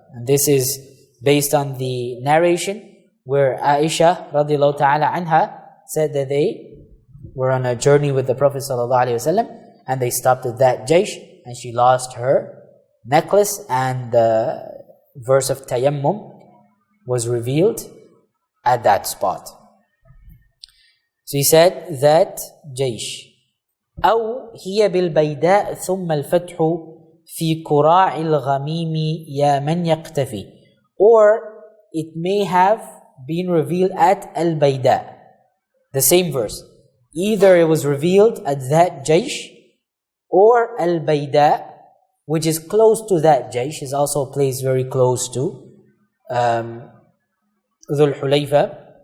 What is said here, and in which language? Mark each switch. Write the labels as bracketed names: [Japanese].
[English] And this is based on the narration where Aisha radiallahu ta'ala anha said that they were on a journey with the Prophet ﷺ and they stopped at that Jaysh and she lost her necklace, and the verse of tayammum was revealed at that spot. So he said that Jaysh. [Arabic] أو هي بالبيداء ثم الفتح في كراع الغميم يا من يقتفي. [English] Or it may have been revealed at Al-Bayda. The same verse. Either it was revealed at that Jaysh or Al-Bayda, which is close to that Jaysh, is also a place very close to Dhul Hulayfa.